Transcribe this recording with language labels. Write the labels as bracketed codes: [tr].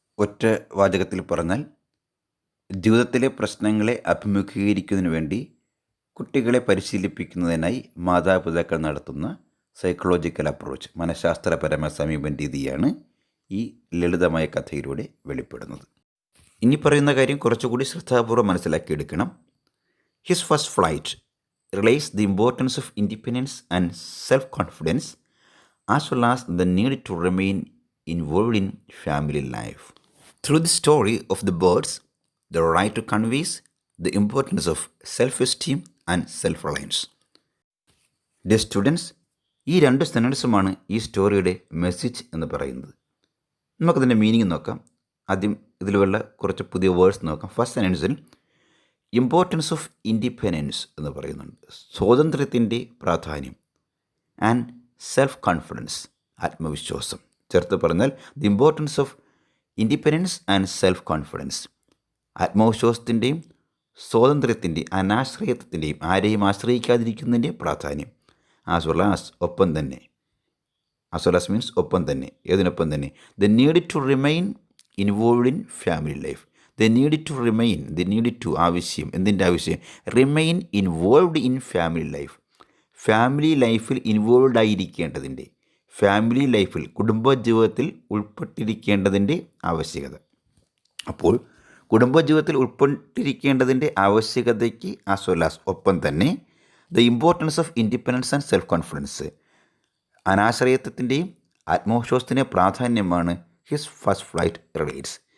[ml] ഒറ്റ വാചകത്തിൽ പറഞ്ഞാൽ, ജീവിതത്തിലെ പ്രശ്നങ്ങളെ അഭിമുഖീകരിക്കുന്നതിന് വേണ്ടി കുട്ടികളെ പരിശീലിപ്പിക്കുന്നതിനായി മാതാപിതാക്കൾ നടത്തുന്ന സൈക്കോളജിക്കൽ അപ്രോച്ച്, മനഃശാസ്ത്രപരമായ സമീപന രീതിയാണ് ഈ ലളിതമായ കഥയിലൂടെ വെളിപ്പെടുന്നത്. ഇനി പറയുന്ന കാര്യം കുറച്ചുകൂടി ശ്രദ്ധാപൂർവ്വം മനസ്സിലാക്കിയെടുക്കണം. [en] His first flight relates the importance of independence and self confidence as well as the need to remain involved in family life. Through the story of the birds, the writer conveys the importance of self-esteem and self-reliance. Dear students, [ml] ഈ രണ്ട് സെൻറ്റൻസുമാണ് ഈ സ്റ്റോറിയുടെ message എന്ന് പറയുന്നത്. നമുക്കതിൻ്റെ meaning നോക്കാം. ആദ്യം ഇതിലുള്ള കുറച്ച് പുതിയ വേർഡ്സ് നോക്കാം. ഫസ്റ്റ് സെൻറ്റൻസിൽ [en] importance of independence [ml] എന്ന് പറയുന്നുണ്ട്, സ്വാതന്ത്ര്യത്തിൻ്റെ പ്രാധാന്യം. ആൻഡ് സെൽഫ് കോൺഫിഡൻസ്, ആത്മവിശ്വാസം. ചേർത്ത് പറഞ്ഞാൽ [en] the importance of independence and self confidence, [ml] ആത്മവിശ്വാസത്തിൻ്റെയും സ്വാതന്ത്ര്യത്തിൻ്റെയും അനാശ്രയത്വത്തിൻ്റെയും, ആരെയും ആശ്രയിക്കാതിരിക്കുന്നതിൻ്റെയും പ്രാധാന്യം. [en] as well as, [ml] ഒപ്പം തന്നെ [en] as well as means [ml] ഒപ്പം തന്നെ. ഏതിനൊപ്പം തന്നെ? [en] They needed to remain involved in family life. They needed to remain. They needed to [ml] ആവശ്യം. എന്തിൻ്റെ ആവശ്യം? [en] Remain involved in family life. [ml] Family ലൈഫിൽ ഇൻവോൾവ് ആയിരിക്കേണ്ടതിൻ്റെ, ഫാമിലി ലൈഫിൽ കുടുംബജീവിതത്തിൽ ഉൾപ്പെട്ടിരിക്കേണ്ടതിൻ്റെ ആവശ്യകത. അപ്പോൾ കുടുംബജീവിതത്തിൽ ഉൾപ്പെട്ടിരിക്കേണ്ടതിൻ്റെ ആവശ്യകതയ്ക്ക് ആസ് വെൽ ആസ് ഒപ്പം തന്നെ [en] the importance of independence and self confidence, [ml] അനാശ്രയത്വത്തിൻ്റെയും ആത്മവിശ്വാസത്തിൻ്റെ പ്രാധാന്യമാണ് [en] His first flight relates.